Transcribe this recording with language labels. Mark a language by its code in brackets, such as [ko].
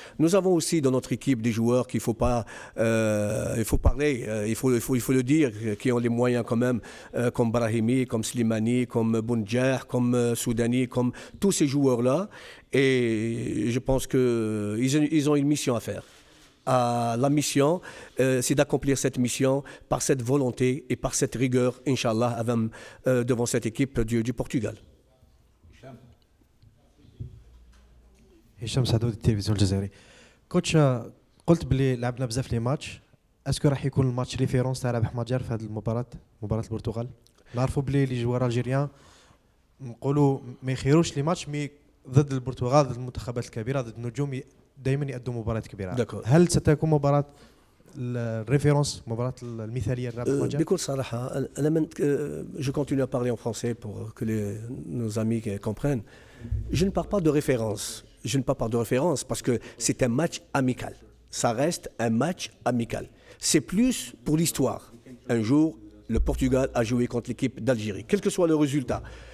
[fr] Nous avons aussi dans notre équipe des joueurs qu'il faut pas, il faut parler, il faut le dire, qui ont les moyens quand même, comme Brahimi, comme Slimani, comme Bounjah, comme Soudani, comme tous ces joueurs-là. Et je pense qu'ils ont une mission à faire. La mission, c'est d'accomplir cette mission par cette volonté et par cette rigueur, Inch'Allah, devant cette équipe du Portugal. [ar] هشام سعدود التلفزيون الجزائري. كوتش قلت بلي لعبنا بزاف لي ماتش، اسكو راح يكون الماتش ريفيرونس تاع رابح مجر في هذه المباراة، مباراة البرتغال؟ نعرفوا بلي لي جوار الجيريان نقولوا ما يخيروش لي ماتش مي ضد البرتغال، ضد المنتخبات الكبيرة، ضد النجوم دائما يأدوا مباريات كبيرة. هل ستكون مباراة الريفيرونس، مباراة المثالية لرابح مجر؟ بكل صراحة أنا [fr] je continue à parler en français pour que nos amis comprennent. Je ne parle pas de référence. Je ne parle pas de référence parce que c'est un match amical. Ça reste un match amical. C'est plus pour l'histoire. Un jour, le Portugal a joué contre l'équipe d'Algérie, quel que soit le résultat.